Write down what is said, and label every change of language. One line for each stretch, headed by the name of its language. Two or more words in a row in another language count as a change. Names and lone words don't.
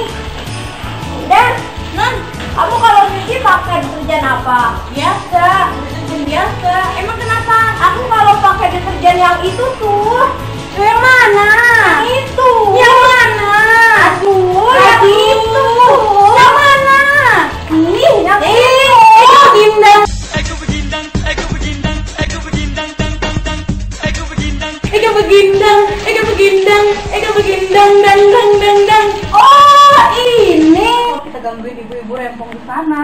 Indonesian: Dan, Non, kamu kalau nyuci pakai deterjen apa? Biasa, deterjen biasa. Emang kenapa? Aku kalau pakai deterjen yang itu tuh. Yang mana? Itu. Yang mana? Aduh, yang itu. Yang mana? Nih, yang itu. Begindang. Ego begindang, ego begindang, ego begindang, dang dang dang dang. Oh, ini. Kita gangguin ibu-ibu rempong di sana.